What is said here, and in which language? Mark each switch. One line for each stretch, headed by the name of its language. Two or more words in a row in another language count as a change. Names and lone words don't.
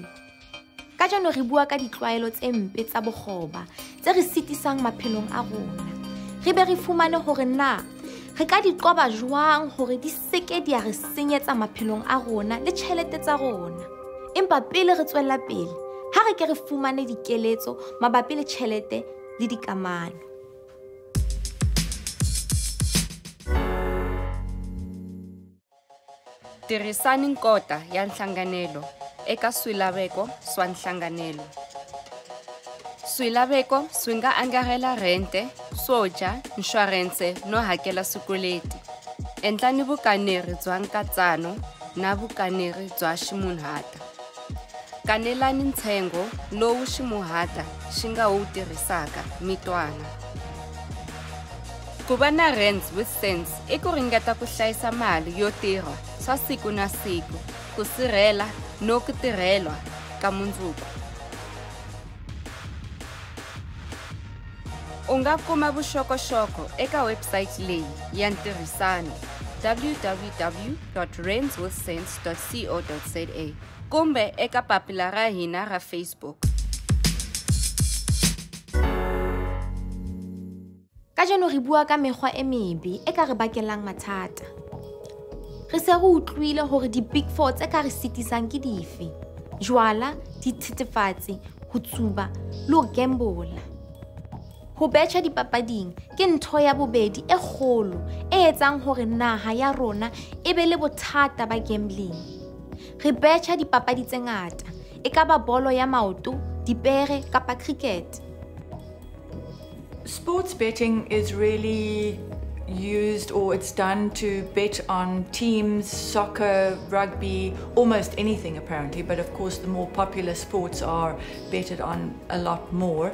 Southern Sotho: Ka jano re bua ka ditlwaelo tse mpe tsa bokgoba tse re sitisang maphelong a rona. Re be re fumane hore na re ka di qoba jwang hore di seke di a re senyetsa maphelong a rona le tjhelete tsa rona. Empa pele re tswella pele, ha re ke re fumane dikeletso mabapi le tjhelete le dikamano.
Tsonga: Tirhisani nkota ya nhlanganelo eka swilaveko swa nhlanganelo. Swilaveko swi nga angarhela rente, swo dya, insurance no hakela swikweleti. Endlani vukaneri bya nkatsano na vukaneri bya ximunhata. Kanelani ntsengo lowu ximunhata xi nga wu tirhisaka mitwana. Ku va na Rands with Sense i ku ringeta ku hlayisa mali yo tirha swa siku na siku, ku sirhela no ku tirhelwa ka mundzuku. U nga kuma vuxokoxoko eka website leyi ya ntirhisano www.randswithsense.co.za kumbe eka papila ra hina ra Facebook.
Southern Sotho: Ka jeno re bua ka mekgwa e mebe e ka re bakelang mathata. Re se re utlwile hore di-
English: big four
Southern Sotho: tse ka re sitisang ke dife: jwala, dithethefatsi, ho tsuba le ho gamble. Ho betjha dipapading ke ntho ya bobedi e kgolo e etsang hore naha ya rona e be le bothata ba gambling. Re betjha dipapadi tse ngata, e ka ba bolo ya maoto, dipere kapa cricket.
English: Sports betting is really used, or it's done to bet on teams, soccer, rugby, almost anything apparently, but of course the more popular sports are betted on a lot more.